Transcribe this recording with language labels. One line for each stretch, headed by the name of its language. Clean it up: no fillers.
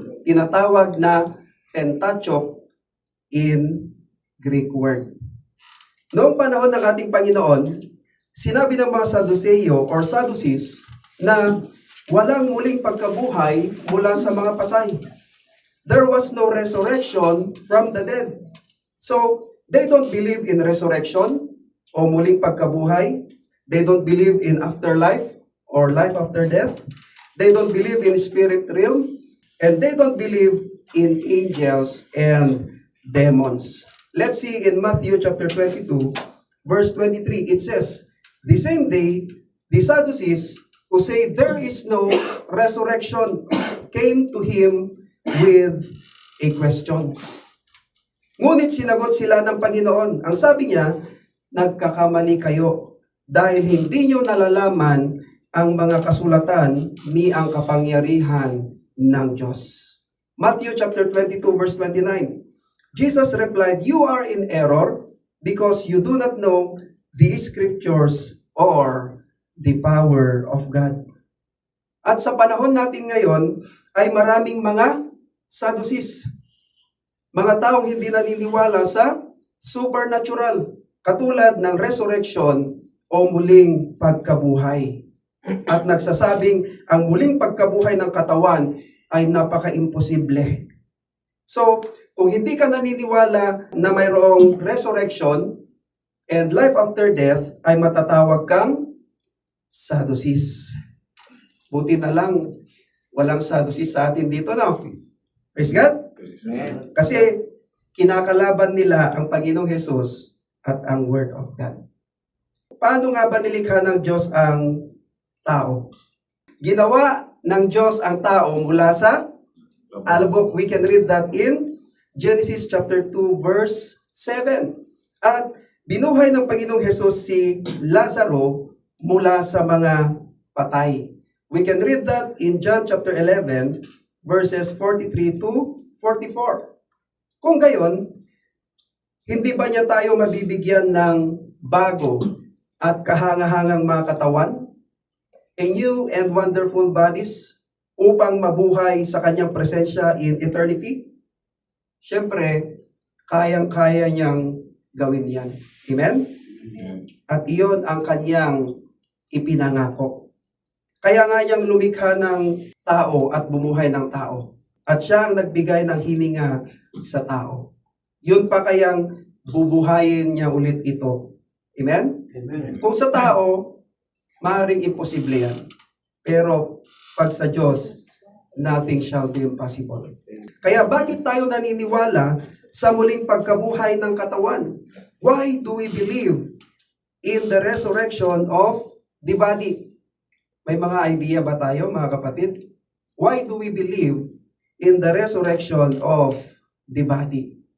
Filipino: Tinatawag na Pentateuch
English: in Greek word.
Filipino: Noong panahon ng ating Panginoon, sinabi ng mga Sadduseo or Sadducees na walang muling pagkabuhay mula sa mga patay.
English: There was no resurrection from the dead. So, they don't believe in resurrection
Filipino: o muling pagkabuhay.
English: They don't believe in afterlife or life after death. They don't believe in spirit realm. And they don't believe in angels and demons. Let's see in Matthew chapter 22, verse 23. It says, the same day, the Sadducees who say there is no resurrection came to him with a question.
Filipino: Ngunit sinagot sila ng Panginoon. Ang sabi niya, nagkakamali kayo dahil hindi nyo nalalaman ang mga kasulatan ni ang kapangyarihan ng Diyos.
English: Matthew chapter 22 verse 29. Jesus replied, you are in error because you do not know the scriptures or the power of God.
Filipino: At sa panahon natin ngayon ay maraming mga Sadducees. Mga taong hindi naniniwala sa supernatural, katulad ng resurrection o muling pagkabuhay. At nagsasabing ang muling pagkabuhay ng katawan ay napaka-imposible. So, kung hindi ka naniniwala na mayroong
English: resurrection and life after death,
Filipino: ay matatawag kang Sadducees. Buti na lang, walang Sadducees sa atin dito, no?
English: Praise God?
Filipino: Kasi kinakalaban nila ang Panginoong Hesus at ang Word of God. Paano nga ba nilikha ng Diyos ang tao? Ginawa ng Diyos ang tao mula sa alabok.
English: We can read that in Genesis chapter 2 verse 7.
Filipino: At binuhay ng Panginoong Hesus si Lazaro mula sa mga patay.
English: We can read that in John chapter 11 verses 43 to 44.
Filipino: Kung gayon, hindi ba niya tayo mabibigyan ng bago at kahangahangang mga katawan,
English: a new and wonderful bodies,
Filipino: upang mabuhay sa kanyang presensya
English: in eternity?
Filipino: Siyempre, kayang-kaya niyang gawin yan. Amen? At iyon ang kanyang ipinangako. Kaya nga niyang lumikha ng tao at bumuhay ng tao. At siya ang nagbigay ng hininga sa tao. Yun pa kayang bubuhayin niya ulit ito. Amen? Amen. Kung sa tao, maaaring imposible yan. Pero pag sa Diyos,
English: nothing shall be impossible.
Filipino: Kaya bakit tayo naniniwala sa muling pagkabuhay ng katawan?
English: Why do we believe in the resurrection of the body?
Filipino: May mga idea ba tayo, mga kapatid?
English: Why do we believe in the resurrection of the body?